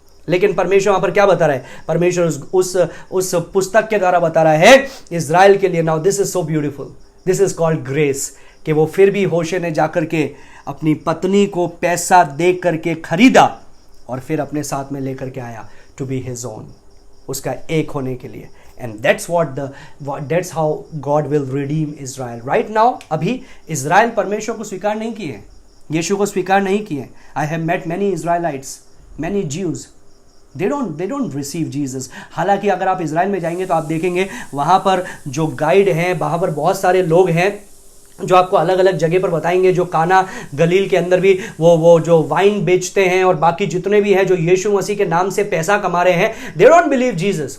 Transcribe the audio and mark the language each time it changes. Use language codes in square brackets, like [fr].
[hi] लेकिन परमेश्वर वहां पर क्या बता रहा है? परमेश्वर उस पुस्तक के द्वारा बता रहा है इज़राइल के लिए, [en] now this is so beautiful, this is called grace, [hi] कि वो फिर भी होशे ने जाकर के अपनी पत्नी को पैसा दे करके खरीदा और फिर अपने साथ में लेकर के आया, [en] to be his own, [hi] उसका एक होने के लिए। [en] And that's how God will redeem Israel. Right now, [hi] अभी इज़राइल परमेश्वर को स्वीकार नहीं किए, यीशु को स्वीकार नहीं किए। [en] I have met many Israelites, many Jews. They don't receive Jesus. [hi] हालांकि अगर आप इज़राइल में जाएंगे तो आप देखेंगे वहाँ पर जो गाइड हैं, वहाँ पर बहुत सारे लोग हैं जो आपको अलग अलग जगह पर बताएंगे, जो काना गलील के अंदर भी वो जो वाइन बेचते हैं और बाकी जितने भी हैं जो यीशु मसीह के नाम से पैसा कमा रहे हैं, [en] They don't believe Jesus.